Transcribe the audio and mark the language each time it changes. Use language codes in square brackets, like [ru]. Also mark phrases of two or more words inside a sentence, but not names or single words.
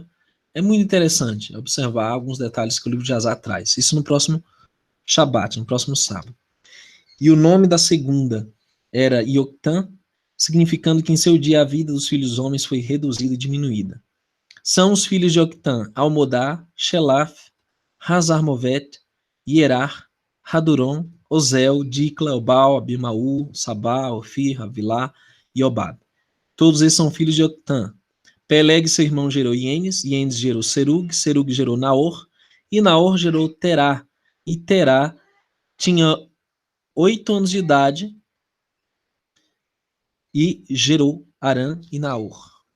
[pt] É muito interessante observar alguns detalhes que o livro de Azar traz. Isso no próximo Shabat, no próximo sábado. E o nome da segunda era Ioctã, significando que em seu dia a vida dos filhos homens foi reduzida e diminuída. São os filhos de Ioctã, Almodá, Shelaf, Hazarmovet, Ierar, Haduron, Ozel, Dicla, Obal, Abimaú, Sabá, Ofir, Avilá e Obad. Todos eles são filhos de Ioctã. Peleg, seu irmão, gerou Ienes, Ienes gerou Serug, Serug gerou Naor, e Naor gerou Terá. E Terá tinha 8 anos de idade e gerou Arã e Naor.